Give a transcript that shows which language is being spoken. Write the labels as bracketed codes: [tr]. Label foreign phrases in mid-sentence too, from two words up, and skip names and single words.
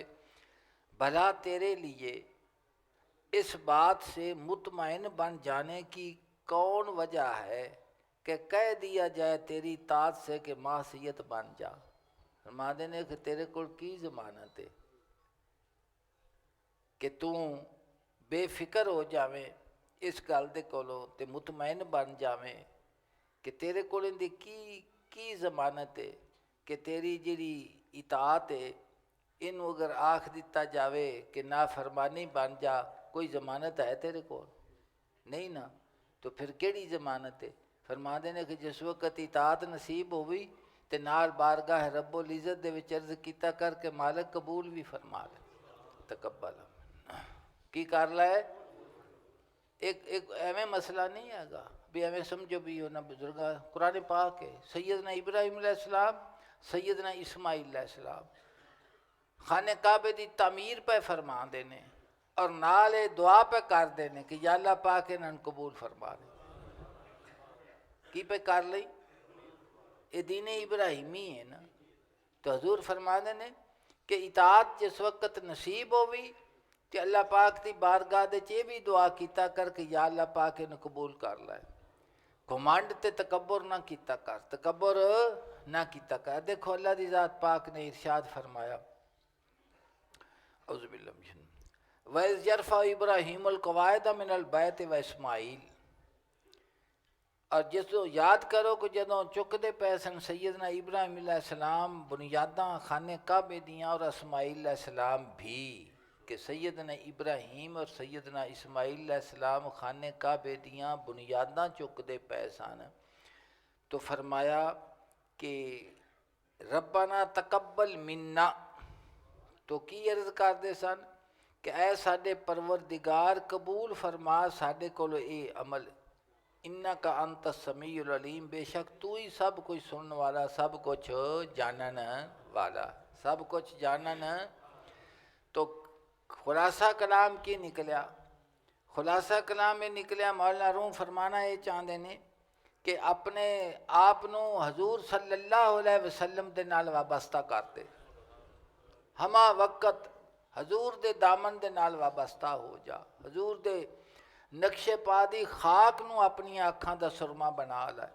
[ur] بھلا تیرے لیے اس بات سے مطمئن بن جانے کی کون وجہ ہے کہ کہہ دیا جائے تیری اطاعت سے کہ معصیت بن جا؟ [pa] فرما دینے کہ تیرے کول کی ضمانت ہے کہ تو بے فکر ہو جاویں اس گل دے کولوں تے مطمئن بن جاویں کہ تیرے کول اندی کی ضمانت ہے کہ تیری جڑی اطاعت ہے انوں اگر آکھ دیتا جاوے کہ نافرمانی بن جا، کوئی ضمانت ہے تیرے کول؟ نہیں نا۔ تو پھر کیڑی ضمانت ہے؟ فرما دے نے کہ جس وقت اطاعت نصیب ہوئی تے نال بارگاہ رب العزت دے وچ عرض کیتا کر کے مالک قبول بھی فرما لے، تقبل کی کر لے۔ ایک ایویں مسئلہ نہیں ہے گا بھی ایویں سمجھو بھی انہاں بزرگاں، قرآن پاک ہے، سیدنا ابراہیم علیہ السلام، سیدنا اسماعیل علیہ السلام خانہ کعبے دی تعمیر پہ فرما دینے اور نال دعا پہ کر دینے کہ یا اللہ پاک انہاں نوں قبول فرما دے۔ کی پہ کر لئی؟ یہ دین ابراہیمی ہے نا۔ تو حضور فرما دینے کہ اطاعت جس وقت نصیب ہوئی کہ اللہ پاک دی بارگاہ دے یہ بھی دعا کیتا کر کہ یا اللہ پاک انہوں قبول کر لائے۔ گھمنڈ تے تکبر نہ کیتا کر، تکبر نہ کیتا کر۔ دیکھو اللہ دی ذات پاک نے ارشاد فرمایا، [ar] اعوذ باللہ من الشیطان وَإِذْ يَرْفَعُ إِبْرَاهِيمُ الْقَوَاعِدَ مِنَ الْبَيْتِ وَإِسْمَاعِیل، [ur] اور جس کو یاد کرو [pa] کہ جدوں چکدے پے سن سیدنا ابراہیم علیہ السلام بنیاداں خانے کعبے دیاں اور اسماعیل علیہ السلام بھی، کہ سیدنا ابراہیم اور سیدنا اسماعیل علیہ السلام خانے کعبے دیاں بنیاداں چکدے پے سن، تو فرمایا کہ [ar] ربنا تقبل منا، [pa] تو کی عرض کردے سن کہ اے ساڈے پروردگار قبول فرما ساڈے کولو اے عمل، [ar] انکا انت السمیع العلیم، [pa] بے شک تو ہی سب کچھ سنن والا، سب کچھ جانن والا، سب کچھ جانن۔ تو خلاصہ کلام کی نکلیا؟ خلاصہ کلام یہ نکلیا، [ur] مولانا روم فرمانا یہ چاہتے ہیں کہ [pa] اپنے آپ حضور صلی اللہ علیہ وسلم دے نال وابستہ کرتے، ہما وقت حضور دے دامن دے نال وابستہ ہو جا، حضور دے نقش پا دی خاک نو اپنی آنکھاں دا سرما بنا لائے۔